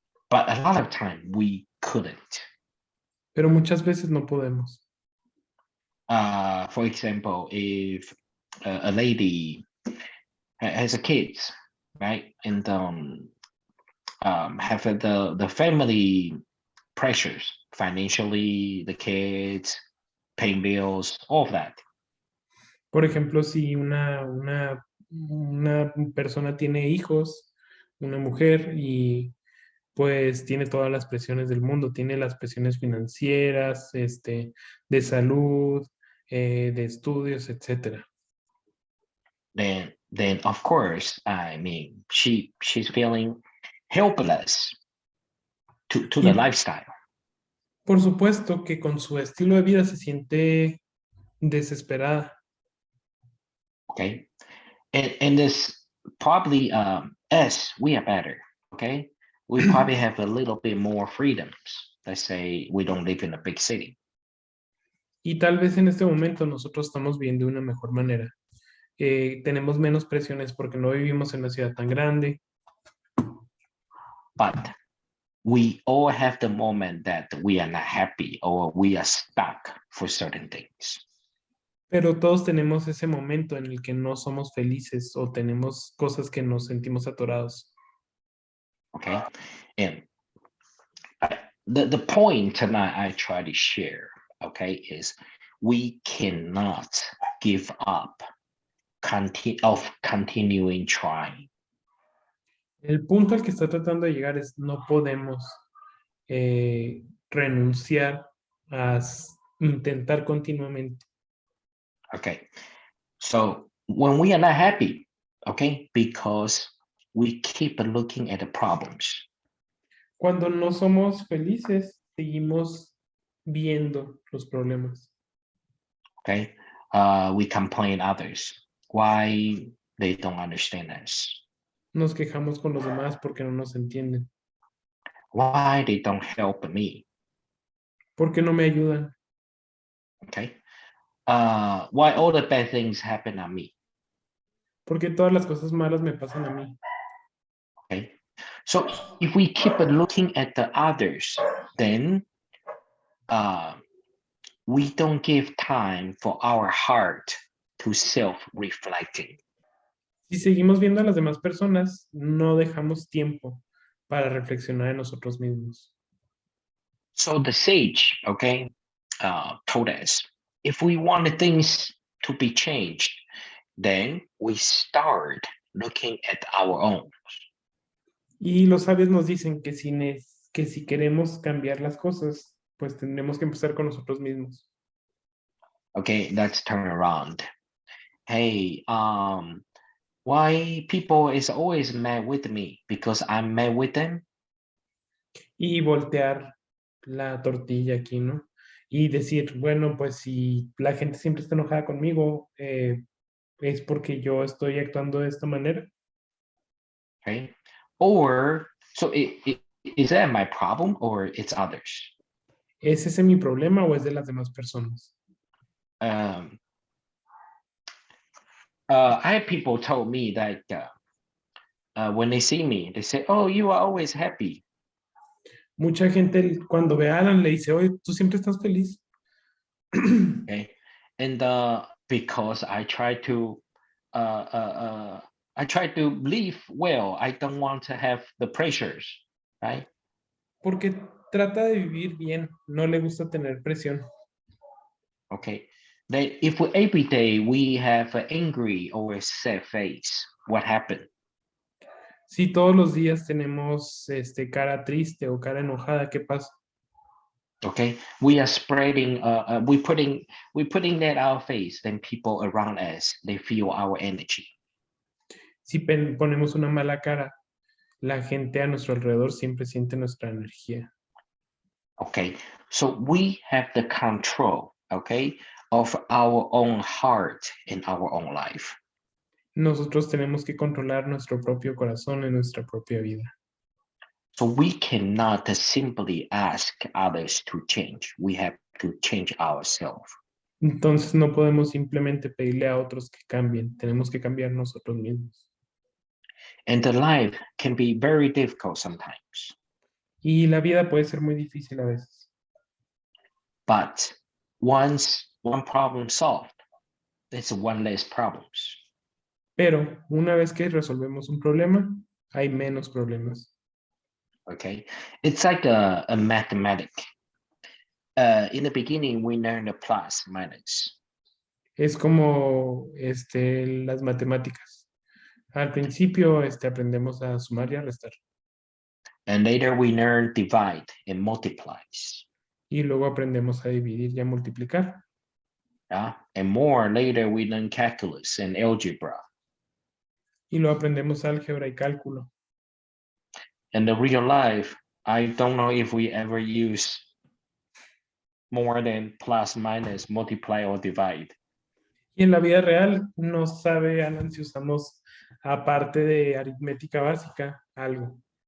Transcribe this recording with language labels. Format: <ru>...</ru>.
<en>But a lot of time we couldn't.</en> <es>Pero muchas veces no podemos.</es> <en>For example, if a lady has a kids, right? And have the family pressures, financially, the kids, paying bills, all of that.</en> <es>Por ejemplo, si una persona tiene hijos, una mujer, y pues tiene todas las presiones del mundo, tiene las presiones financieras, de salud, de estudios, etcétera.</es> <en>Then of course, I mean, she's feeling helpless to the</en> <es>Y</es> <en>lifestyle.</en> <es>por supuesto que con su estilo de vida se siente desesperada.</es> <en>Okay, and this probably us, we are better. Okay, we probably have a little bit more freedoms. Let's say we don't live in a big city.</en> <es>Y tal vez en este momento nosotros estamos viendo de una mejor manera. Tenemos menos presiones porque no vivimos en una ciudad tan grande,</es> <en>But we all have the moment that we are not happy or we are stuck for certain things.</en> <es>pero todos tenemos ese momento en el que no somos felices o tenemos cosas que nos sentimos atorados.</es> <en>Okay, and the point tonight I try to share, okay, is we cannot give up continuing trying.</en> <es>El punto al que está tratando de llegar es no podemos renunciar a intentar continuamente.</es> <en>Okay, so when we are not happy, okay, because we keep looking at the problems.</en> <es>Cuando no somos felices, seguimos viendo los problemas.</es> <en>Okay, we complain others why they don't understand us,</en> <es>Nos quejamos con los demás porque no nos entienden.</es> <en>why they don't help me.</en> <es>¿Por qué no me ayudan?</es> <en>Okay, why all the bad things happen on me.</en> <es>Porque todas las cosas malas me pasan a mí.</es> <en>Okay, so if we keep looking at the others, then we don't give time for our heart to self-reflecting.</en> <es>Si seguimos viendo a las demás personas, no dejamos tiempo para reflexionar en nosotros mismos.</es> <en>So the sage, okay, told us, if we want things to be changed, then we start looking at our own.</en> <es>Y los sabios nos dicen que que si queremos cambiar las cosas, pues tendremos que empezar con nosotros mismos.</es> <en>Okay, let's turn around. Hey, why people is always mad with me? Because I'm mad with them?</en> <es>Y voltear la tortilla aquí, ¿no? Y decir, bueno, pues si la gente siempre está enojada conmigo, es porque yo estoy actuando de esta manera.</es> <en>Okay, or so is that my problem or it's others?</en> <es>¿Es ese mi problema o es de las demás personas?</es> <en>I had people told me that when they see me, they say, "Oh, you are always happy."</en> <es>Mucha gente cuando ve a Alan le dice, oye, tú siempre estás feliz.</es> <en>Okay, and because I try to live well. I don't want to have the pressures, right?</en> <es>Porque trata de vivir bien, no le gusta tener presión.</es> <en>Okay, that if every day we have an angry or a sad face, what happened?</en> <es>Si todos los días tenemos cara triste o cara enojada, ¿qué pasa?</es> <en>Okay, we are spreading. We putting that our face. Then people around us they feel our energy.</en> <es>Si ponemos una mala cara, la gente a nuestro alrededor siempre siente nuestra energía.</es> <en>Okay, so we have the control, okay, of our own heart in our own life.</en> <es>Nosotros tenemos que controlar nuestro propio corazón en nuestra propia vida.</es> <en>So we cannot simply ask others to change. We have to change ourselves.</en> <es>Entonces no podemos simplemente pedirle a otros que cambien, tenemos que cambiar nosotros mismos.</es> <en>And the life can be very difficult sometimes.</en> <es>Y la vida puede ser muy difícil a veces.</es> <en>But once one problem solved, there's one less problems.</en> <es>Pero una vez que resolvemos un problema, hay menos problemas.</es> <en>Okay, it's like a mathematic. In the beginning, we learn the plus, minus.</en> <es>Es como las matemáticas. Al principio aprendemos a sumar y a restar.</es> <en>And later we learn divide and multiplies.</en> <es>Y luego aprendemos a dividir y a multiplicar.</es> <en>Yeah? And more later we learn calculus and algebra.</en> <es>Y luego aprendemos álgebra y cálculo.</es> <en>In the real life, I don't know if we ever use more than plus, minus, multiply, or divide.</en> <es>Y en la vida real no sabe, Alan, si usamos, aparte de aritmética básica, algo.</es>